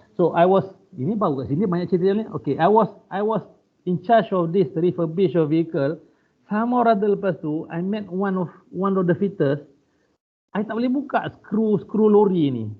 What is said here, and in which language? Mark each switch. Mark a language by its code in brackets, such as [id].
[ms] So ini baru kat sini banyak cerita ni. [en] Okay, I was in charge of this refurbish of vehicle. [ms] Sama orang lepas tu, [en] I met one of the fitters. [ms] I tak boleh buka skru lori ni.